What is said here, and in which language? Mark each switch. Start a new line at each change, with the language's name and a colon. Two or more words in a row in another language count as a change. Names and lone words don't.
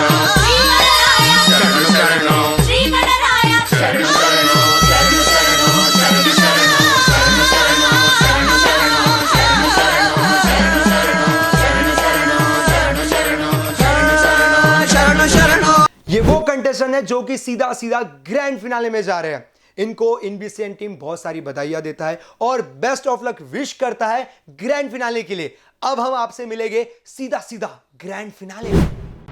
Kannada: ಶ್ರೀ ಗಣರಾಯ ಶರಣು ಶರಣು. ಶ್ರೀ ಗಣರಾಯ ಶರಣು ಶರಣು. ಶರಣು ಶರಣು. ಶರಣು ಶರಣು. ಶರಣು ಶರಣು. ಶರಣು ಶರಣು. ಶರಣು ಶರಣು. ಶರಣು ಶರಣು. ಶರಣು.
Hindi: ये वो कंटेस्टेंट है जो कि सीधा सीधा
English: grand finale
Hindi: में जा रहे हैं। इनको इनबीसीएन टीम बहुत सारी बधाइयां देता है और
English: best of luck wish
Hindi: करता है
English: grand finale
Hindi: के लिए। अब हम आपसे मिलेंगे सीधा सीधा
English: grand finale
Hindi: में।